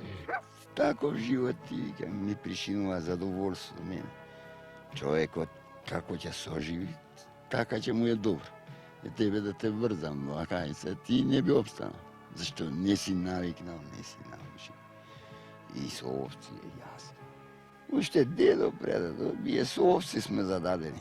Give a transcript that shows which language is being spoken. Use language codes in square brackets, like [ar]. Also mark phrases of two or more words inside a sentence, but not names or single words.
[mk] Таков живот, ти викам, ми причинува задоволство мене. Човекот како ќе соживи, така ќе му е добро. Тебе да те врзам во Лакајица, ти не би обстанал. Зашто не си навикнал, не си научил. И со овци е јасно. Уште дедо, предо, је с овци сме зададени.